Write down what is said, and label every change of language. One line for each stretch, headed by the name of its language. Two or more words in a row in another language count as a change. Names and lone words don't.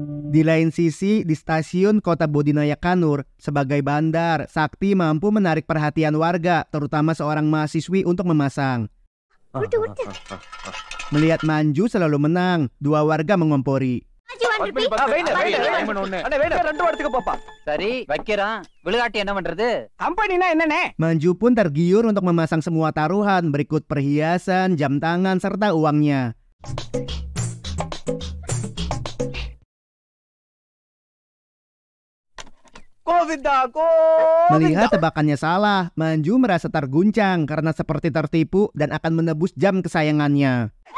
Indonesian: Di lain sisi, di stasiun Kota Bodinaya Kanur, sebagai bandar, Sakti mampu menarik perhatian warga, terutama seorang mahasiswi untuk memasang. Melihat Manju selalu menang, dua warga mengompori.
Tamil: சரி வைக்கிறான் விளையாட்டு என்ன பண்றது கம்பெனினா என்னனே
Indonesian: Manju pun tergiur untuk memasang semua taruhan, berikut perhiasan, jam tangan, serta uangnya. Melihat tebakannya salah, Manju merasa terguncang karena seperti tertipu dan akan menebus jam kesayangannya.